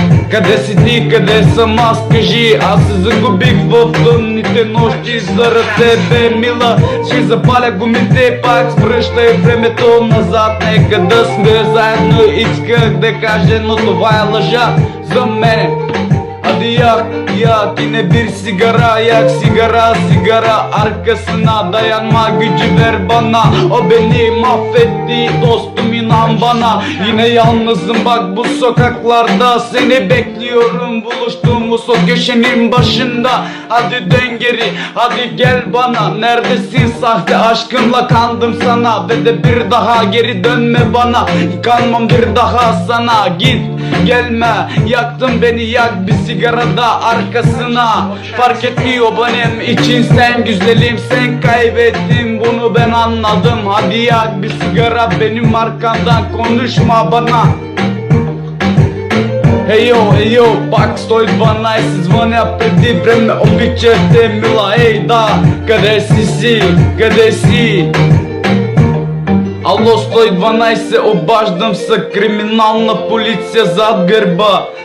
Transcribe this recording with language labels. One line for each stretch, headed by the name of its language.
Bulgarian: Къде си ти, къде съм аз, кажи? Аз се загубих в тъмните нощи заради тебе, мила. Ще запаля гумите, пак връщай времето назад. Нека да сме заедно, исках да кажа, но това е лъжа за мене.
Turkish: Hadi yak yine bir sigara, yak sigara arkasına, dayanma gücü ver bana. O beni mahvetti dostum, inan bana. Yine yalnızım bak bu sokaklarda, seni bekliyorum buluştuğumuz o köşenin başında. Hadi dön geri, hadi gel bana. Neredesin sahte aşkımla kandım sana, ve de bir daha geri dönme bana. Kanmam bir daha sana, git gelme. Yaktın beni, yak bir sigarada arkasına. Fark etmiyor benim için, sen güzelim, sen kaybettin, bunu ben anladım. Hadi yak bir sigara benim arkamdan, konuşma bana.
Bulgarian: Ей йо, пак 112 звъня преди време, обичах те, мила, ей да. Къде си, къде си? Ало 112, обаждам се, криминална полиция зад гърба.